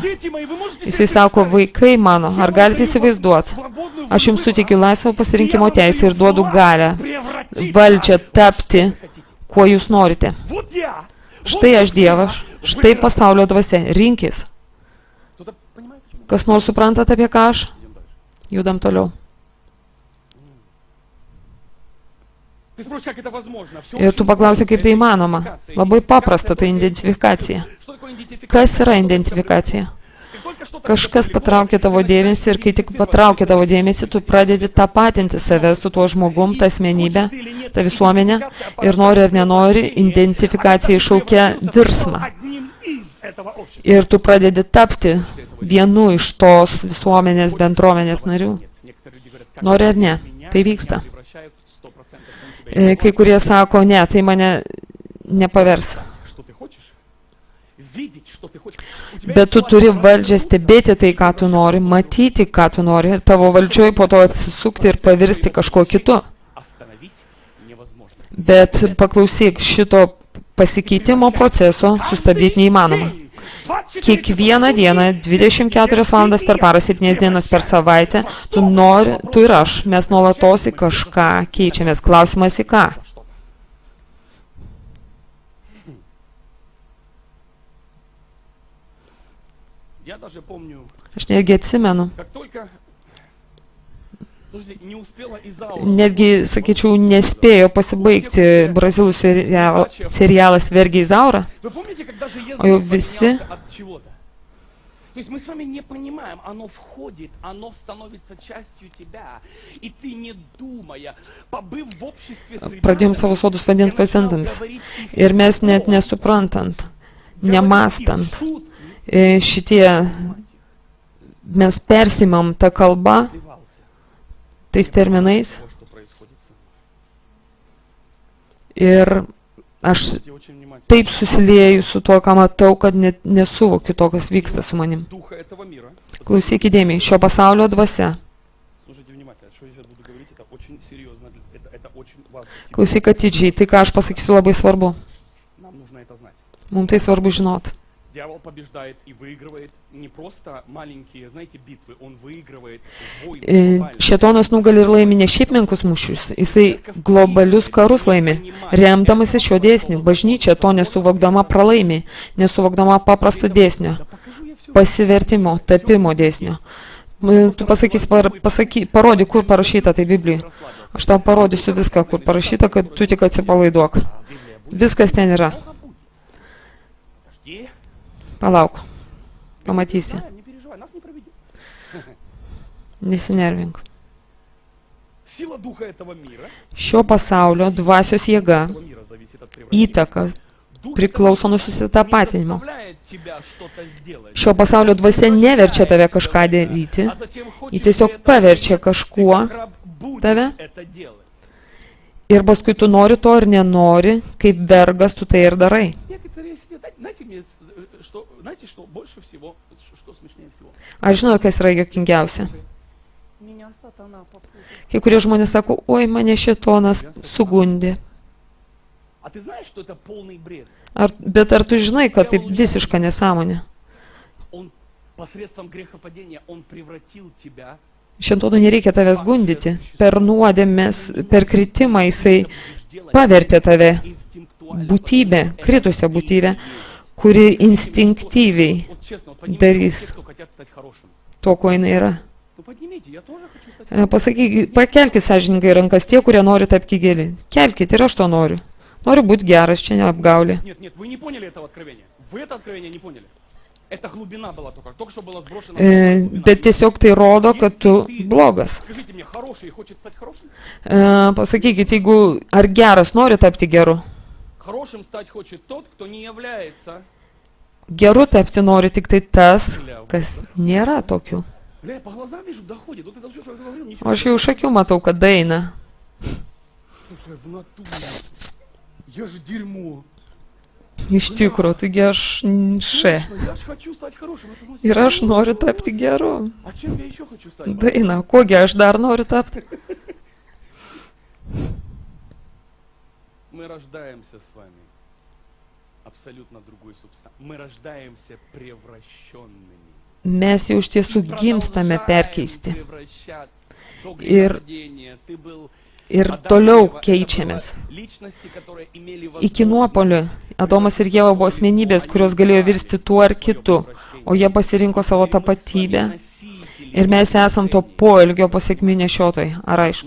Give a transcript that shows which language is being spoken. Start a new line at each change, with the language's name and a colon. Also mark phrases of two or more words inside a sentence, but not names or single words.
Lithuanian: Jisai sako, vaikai mano, ar galite įsivaizduoti? Aš jums suteikiu laisvą pasirinkimo teisę ir duodu galią, valdžią tapti, kuo jūs norite. Štai aš Dievas, štai pasaulio dvasia, rinkis. Kas nors suprantat, apie ką aš?
Russian: Идем дальше.
Lithuanian: Judam toliau.
Russian: Ты спросишь, как это возможно? Всё
Lithuanian: Ir
Russian: очень
Lithuanian: tu paklausi,
Russian: просто.
Lithuanian: kaip tai
Russian: Это
Lithuanian: įmanoma.
Russian: идентификация.
Lithuanian: Labai paprasta, tai
Russian: Идентификация.
Lithuanian: identifikacija.
Russian: Что такое идентификация?
Lithuanian: Kas yra
Russian: Что
Lithuanian: identifikacija?
Russian: Как только что-то
Lithuanian: Kažkas
Russian: привлекло,
Lithuanian: patraukia tavo
Russian: ты
Lithuanian: dėmesį ir kai tik patraukia tavo dėmesį, tu pradedi tapatinti save su tuo žmogum, ta asmenybė, ta visuomenė ir nori ar nenori, identifikacija iššaukia virsmą.
Russian: одним из этого общества.
Lithuanian: Ir tu pradedi tapti vienu iš tos visuomenės bendruomenės narių.
Russian: Некоторые люди говорят, как
Lithuanian: Nori ar ne,
Russian: меня
Lithuanian: tai vyksta.
Russian: превращают 100%. Он тебя
Lithuanian: Kai kurie sako, ne, tai mane nepavers.
Russian: Что ты хочешь? Видеть, что ты хочешь. У тебя
Lithuanian: Bet
Russian: есть
Lithuanian: tu turi
Russian: желание
Lithuanian: valdžią stebėti tai, ką tu nori, matyti, ką tu nori ir tavo valdžioj po to atsisukti ir pavirsti kažkuo kitu.
Russian: остановить невозможно.
Lithuanian: Bet paklausyk, šito pasikeitimo proceso sustabdyti neįmanoma. Kiekvieną dieną, 24 valandas per parą, 7 dienas per savaitę, tu ir aš, mes nuolatos į kažką keičiamės. Klausimas į ką?
Russian: Я даже помню,
Lithuanian: Aš netgi atsimenu,
Russian: как только слушайте, не успела Изаура.
Lithuanian: netgi, sakyčiau, nespėjo pasibaigti brazilų serialas Vergiai Zaura.
Russian: Вы помните, когда же
Lithuanian: O jau
Russian: Езык
Lithuanian: visi
Russian: поднялся от чего-то? То есть мы с вами не понимаем, оно входит, оно становится частью тебя, и ты не думая, побыв в обществе с
Lithuanian: pradėjom
Russian: ребятами,
Lithuanian: savo sodus vadinti
Russian: ты начинал
Lithuanian: vaizdantams.
Russian: говорить их
Lithuanian: Ir mes net
Russian: языком,
Lithuanian: nesuprantant,
Russian: говорить
Lithuanian: nemastant,
Russian: их шутки,
Lithuanian: šitie, mes persimam tą kalbą
Russian: сливался.
Lithuanian: tais terminais
Russian: То, что происходит со мной.
Lithuanian: ir aš
Russian: Слушайте очень внимательно.
Lithuanian: taip susilieju su tuo, ką matau, kad net nesuvokiu to, kas vyksta su manim.
Russian: Духа этого мира.
Lithuanian: Klausyk įdėmiai, šio pasaulio dvasia.
Russian: Слушайте внимательно, что я сейчас буду говорить, это очень серьезно, это очень важно.
Lithuanian: Klausyk atidžiai, tai ką aš pasakysiu labai svarbu.
Russian: Нам нужно это знать.
Lithuanian: Mums tai svarbu žinot.
Russian: Дьявол побеждает и выигрывает не просто маленькие, знаете, битвы, он выигрывает войны глобальные.
Lithuanian: Šėtonas nugali ir laimi ne šiaip menkus mūšius, jisai globalius karus laimi, remdamasi šio dėsniu. Bažnyčia to nesuvokdama pralaimi, nesuvokdama paprasto dėsnio,
Russian: Да покажу я все.
Lithuanian: pasivertimo, tapimo dėsnio. Tu pasakysi, parodyk, kur parašyta tai Biblijai. Aš tau parodysiu viską, kur parašyta, kad tu tik atsipalaiduok. Viskas ten yra.
Russian: Подожди.
Lithuanian: Palauk. Pamatysi.
Russian: Не переживай, нас не проведет.
Lithuanian: Nesinervink.
Russian: Сила духа этого мира,
Lithuanian: Šio pasaulio dvasios jėga,
Russian: этого мира зависит от превращения.
Lithuanian: įtaka
Russian: Дух
Lithuanian: priklauso nuo
Russian: этого мира
Lithuanian: susitapatinimo.
Russian: не заставляет тебя что-то сделать,
Lithuanian: Šio pasaulio dvasia neverčia tave kažką daryti,
Russian: а затем хочет
Lithuanian: ji tiesiog
Russian: при этом
Lithuanian: paverčia
Russian: ты
Lithuanian: kažkuo
Russian: как раб будешь
Lithuanian: tave
Russian: это делать.
Lithuanian: ir paskui tu nori to ir nenori, kaip vergas tu tai ir darai.
Russian: Некоторые сидят, знаете, знаете, что больше всего, что смешнее всего?
Lithuanian: Ar žinot, kas yra jokingiausia?
Russian: Меня сатана попутал.
Lithuanian: Kai kurie žmonės sako, oi, mane šėtonas sugundė.
Russian: А ты знаешь, что это полный бред?
Lithuanian: Bet ar tu žinai, kad tai visiška nesąmonė?
Russian: Он посредством грехопадения, он превратил тебя
Lithuanian: Šėtonui nereikia tavęs gundyti. Per nuodėmės, per kritimą jisai pavertė tave būtybę, kritusią būtybę, kuri instinktyviai
Russian: Вот честно, вот поднимите
Lithuanian: darys
Russian: те, кто хотят стать хорошим.
Lithuanian: to, ko jinai yra.
Russian: Ну поднимите, я тоже хочу стать.
Lithuanian: Pasakyk, pakelkit sąžininkai rankas tie, kurie nori tapti geri. Kelkit, ir aš to noriu. Noriu būti geras, čia neapgaulė.
Russian: Нет, нет, вы не поняли этого откровения. Вы это откровение не поняли. Это глубина была только что была сброшена. глубина.
Lithuanian: Bet tiesiog tai rodo, kad tu blogas.
Russian: Скажите мне, хороший хочет стать хорошим?
Lithuanian: Pasakykit, jeigu ar geras nori tapti geru.
Russian: Хорошим стать хочет тот, кто не является.
Lithuanian: Geru tapti nori tik tai tas, kas nėra tokių.
Russian: Бля, я по глазам вижу, доходит. Вот это все, что я говорил, ничего.
Lithuanian: O aš jau iš akių matau, kad daina.
Russian: Слушай, в натуре. Я же дерьмо.
Lithuanian: Iš tikrųjų, taigi aš še.
Russian: Точно, я же хочу стать хорошим. Это значит,
Lithuanian: Ir aš noriu tapti geru.
Russian: А чем я еще хочу стать?
Lithuanian: Daina, kogi aš dar noriu tapti?
Russian: Мы рождаемся с вами абсолютно другой субстанцией. Мы рождаемся превращенными.
Lithuanian: Mes jau iš tiesų gimstame perkeisti. Ir toliau keičiamės. Iki nuopolio Adomas ir Ieva buvo asmenybės, kurios galėjo virsti tuo ar kitu, o jie pasirinko savo tapatybę ir mes esam to poelgio pasekmių nešiotojai, ar aišku.